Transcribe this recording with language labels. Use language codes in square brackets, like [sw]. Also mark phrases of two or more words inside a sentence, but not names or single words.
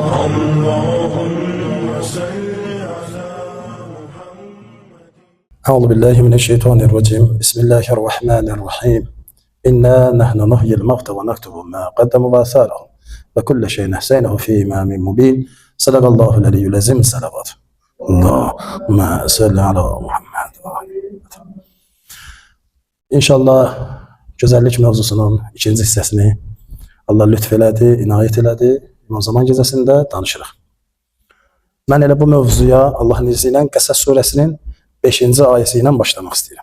[ar] اللهم صل على محمد. أعوذ بالله من الشيطان الرجيم. بسم الله الرحمن الرحيم. إنا نحن نحيي الموتى ونكتب ما قدموا وآثارهم وكل شيء أحصيناه في إمام مبين. صدق الله العلي العظيم. صلوات اللهم صل على Muhammed. [az] İnşallah güzellik mevzusunun ikinci hissəsini Allah lütf elədi, inayət elədi. O zaman gecəsində danışırıq. Mən elə bu mövzuya Allahın izni ilə Qəsəs surəsinin 5-ci ayəsi ilə başlamaq istəyirəm.